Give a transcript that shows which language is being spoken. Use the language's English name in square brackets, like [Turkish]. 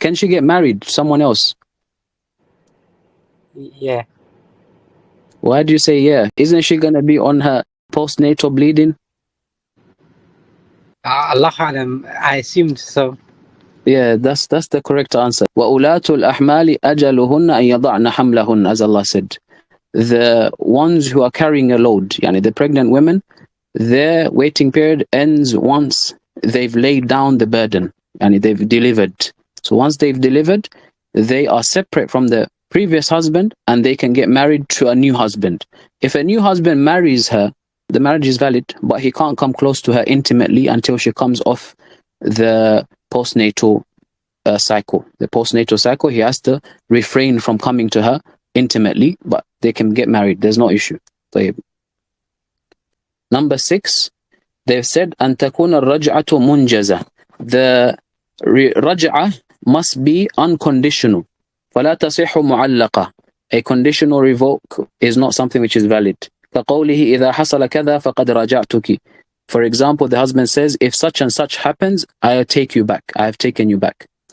[English] Can she get married to someone else? Yeah. Why do you say yeah? Isn't she going to be on her postnatal bleeding? Allah Alam, I assumed so. Yeah, that's the correct answer. [Arabic] وَأُولَاتُ الْأَحْمَالِ أَجَلُهُنَّ أَن يَضَعْنَ حَمْلَهُنَّ, [English] as Allah said. The ones who are carrying a load, the pregnant women, their waiting period ends once they've laid down the burden, they've delivered. So once they've delivered, they are separate from the previous husband and they can get married to a new husband. If a new husband marries her, the marriage is valid, but he can't come close to her intimately until she comes off the postnatal cycle. The postnatal cycle, he has to refrain from coming to her intimately, but they can get married. There's no issue. Number 6, they've said [Arabic] أن تكون الرجعة منجزة. [English] The raj'ah must be unconditional. [Arabic] فلا تصح معلقة. [English] A conditional revoke is not something which is valid. [Arabic] كقوله إذا حصل كذا فقد راجعتك. [English] For example, the husband says, if such and such happens, I'll take you back. I have taken you back.